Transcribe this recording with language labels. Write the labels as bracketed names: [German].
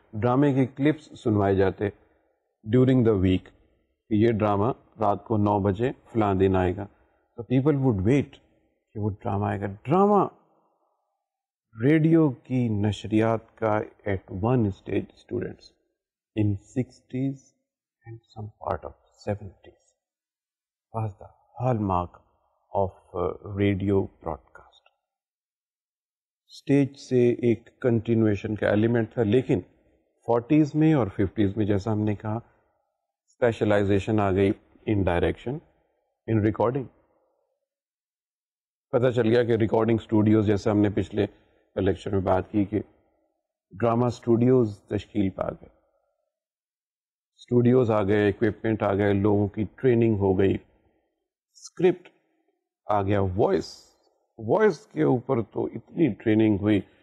[Urdu] ڈرامے کے کلپس سنوائے جاتے [English] during the week [Urdu] کہ یہ ڈرامہ رات کو 9 بجے فلاں دن آئے گا. تو [English] people would wait [Urdu] کہ وہ ڈرامہ آئے گا. ڈرامہ ریڈیو کی نشریات کا [English] At one stage students in 60s and some part of 70s was the hallmark of radio broadcast. [Urdu] Stage سے ایک کنٹینویشن کا ایلیمنٹ تھا, لیکن 40s میں اور 50s میں جیسا ہم نے کہا اسپیشلائزیشن آ گئی [English] In direction, in recording. [Urdu] پتہ چل گیا کہ ریکارڈنگ اسٹوڈیوز, جیسے ہم نے پچھلے لیکچر میں بات کی کہ ڈرامہ اسٹوڈیوز تشکیل پا گئے, اسٹوڈیوز آ گئے, اکوپمنٹ آ گئے, لوگوں کی ٹریننگ ہو گئی, اسکرپٹ آ گیا, وائس کے اوپر تو اتنی ٹریننگ ہوئی.